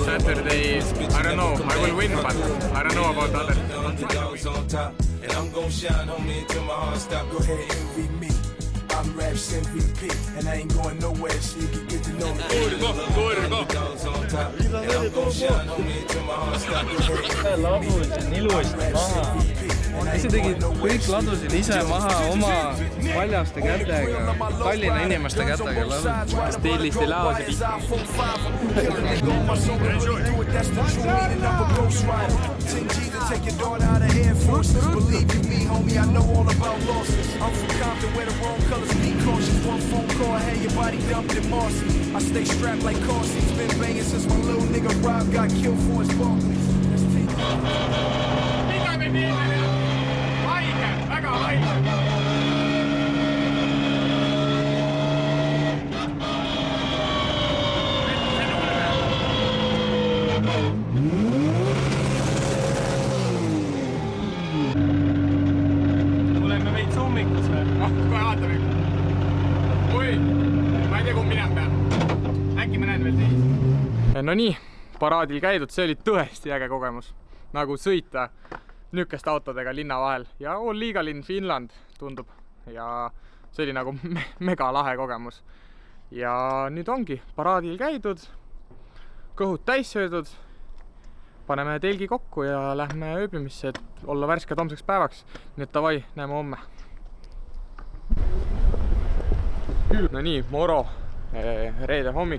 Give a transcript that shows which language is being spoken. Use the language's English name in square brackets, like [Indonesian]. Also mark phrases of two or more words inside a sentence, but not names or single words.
[English] Saturday, I don't know, I will win, but I don't know about others. Underdogs on top, and I'm gon' shine on me until my heart stop. Go ahead, envy me. I'm Raps MVP, and I ain't going nowhere, so you can get to know me. Underdogs on top, and I'm gon' shine on me until my heart stop. [Estonian] Ladusin ilusti maha. Ise tegid, kõik ladusid ise maha oma paljaste kätega, Tallinna inimeste kätega ladusid. Stiilisti laosid. [English] Take your daughter out of Air Forces. Believe you me, homie, I know all about losses. I'm from Compton where the wrong colors be cautious. One phone call, had your body dumped in Marcy. I stay strapped like Carsey's. Been banging since my little nigga Rob got killed for his Barclays. [Estonian] Mida me teeme? Haige, väga haige. Tuleme veits ummikus või? Kohe vaatame. Oi, ma ei tea, kumb minema peab. Äkki ma näen veel teisi. No nii, paraadil käidud, see oli tõesti äge kogemus. Nagu sõita nükeste autodega linna vahel. Ja [English] all legal in Finland [Estonian] tundub. Ja see oli nagu mega lahe kogemus. Ja nüüd ongi paraadil käidud, kõhud täis söödud. Paneme telgi kokku ja lähme ööbimisse, et olla värsked homseks päevaks. Nii et davai, näeme homme. No nii, moro, reede hommik.